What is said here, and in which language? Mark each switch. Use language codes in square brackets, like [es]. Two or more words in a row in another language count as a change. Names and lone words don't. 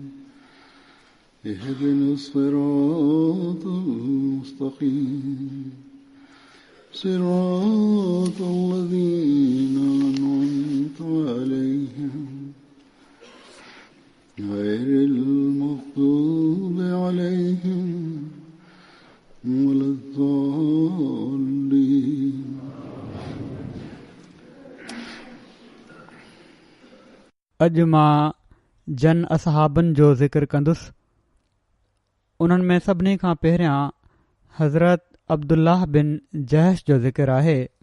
[ar] اهدنا الصراط المستقيم صراط الذين أنعمت عليهم غير المغضوب عليهم ولا الضالين. [sd] अॼु मां जन असहाबनि जो ज़िक्र कंदुसि। उन्हनि में सभिनी खां पहिरियां हज़रत अब्दुल्लाह बिन जहश जो ज़िक्र आहे।